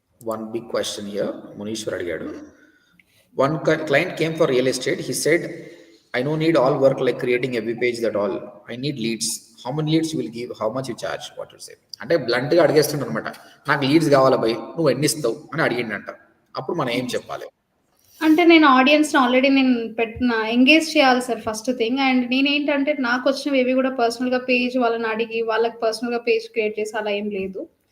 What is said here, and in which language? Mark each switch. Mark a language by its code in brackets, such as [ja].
[en] One big question here Munishwar అడిగాడు. One client came for real estate. He said, I don't need all work like creating every page that all. I need leads. How many leads you will give? How much you charge? What you say? [te] అంటే బ్లంట్గా అడిగేస్తుండ అనమాట. నాకు leads కావాలా by, నువ్వు ఎన్ని ఇస్తావు అని అడిగిండంట. అప్పుడు మనం ఏం చెప్పాలి? అంటే నేను ఆడియన్స్ని ఆల్రెడీ నేను ఎంగేజ్ చేయాలి సార్ ఫస్ట్ థింగ్. అండ్ నేనేంటంటే నాకు వచ్చినవి ఏవి కూడా పర్సనల్గా పేజ్ వాళ్ళని అడిగి వాళ్ళకి పర్సనల్గా పేజ్ క్రియేట్ చేసి అలా ఏం లేదు.